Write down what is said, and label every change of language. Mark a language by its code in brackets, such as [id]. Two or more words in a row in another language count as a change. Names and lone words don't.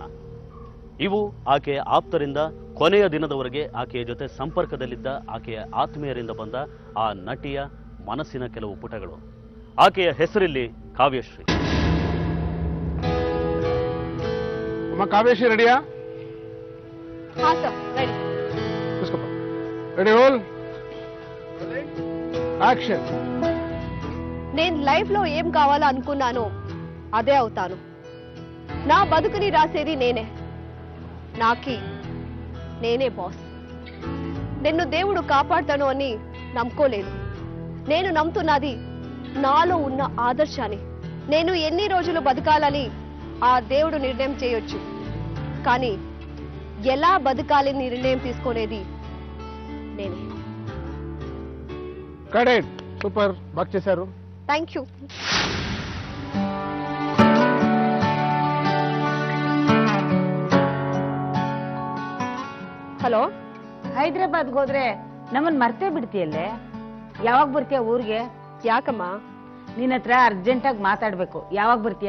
[kn] ಇವು ಆಕೆಯ ಆಪ್ತರಿಂದ ಕೊನೆಯ ದಿನದವರೆಗೆ ಆಕೆಯ ಜೊತೆ ಸಂಪರ್ಕದಲ್ಲಿದ್ದ ಆಕೆಯ ಆತ್ಮೀಯರಿಂದ ಬಂದ ಆ ನಟಿಯ ಮನಸ್ಸಿನ ಕೆಲವು ಪುಟಗಳು. ಆಕೆಯ ಹೆಸರಿಲ್ಲಿ ಕಾವ್ಯಶ್ರೀ. ಕಾವ್ಯಶ್ರೀ ರೆಡಿಯಾ? [en] Ready roll action. [te] నేను లైఫ్ లో ఏం కావాలనుకున్నానో అదే అవుతాను. నా బతుకుని రాసేది నేనే. నాకి నేనే బాస్. నిన్ను దేవుడు కాపాడతాను అని నమ్ముకోలేదు. నేను నమ్ముతున్నది నాలో ఉన్న ఆదర్శాన్ని. నేను ఎన్ని రోజులు బతకాలని ఆ దేవుడు నిర్ణయం చేయొచ్చు, కానీ ఎలా బతకాలి నిర్ణయం తీసుకునేది నేనే. కరెక్ట్, సూపర్, బాగా చేశారు. [en] Thank you. [kn] ಹಲೋ, ಹೈದರಾಬಾದ್ಗೆ ಹೋದ್ರೆ ನಮ್ಮನ್ ಮರ್ತೇ ಬಿಡ್ತೀಯಲ್ಲೇ. ಯಾವಾಗ ಬರ್ತೀಯ ಊರಿಗೆ? ಯಾಕಮ್ಮ? ನಿನ್ನ ಹತ್ರ ಅರ್ಜೆಂಟಾಗಿ ಮಾತಾಡ್ಬೇಕು. ಯಾವಾಗ ಬರ್ತೀಯ?